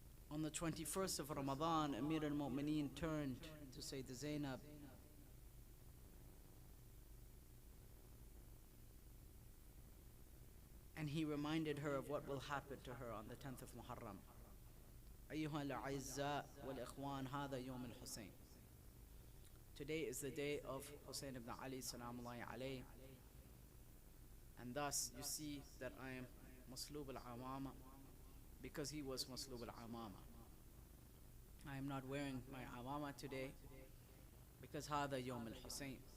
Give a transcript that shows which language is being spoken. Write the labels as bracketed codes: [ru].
[en] On the 21st of Ramadan, Amir al-Mu'mineen turned to Sayyidah Zainab and he reminded her of what will happen to her on the 10th of Muharram. [ar] أيها الأعزاء والإخوان، هذا يوم الحسين. [en] Today is the day of Hussein ibn Ali salamullahi alayhi, and thus you see that I am Masloob al-Amama because he was Masloob al-Amama. I am not wearing my Amama today because [ar] هذا يوم الحسين.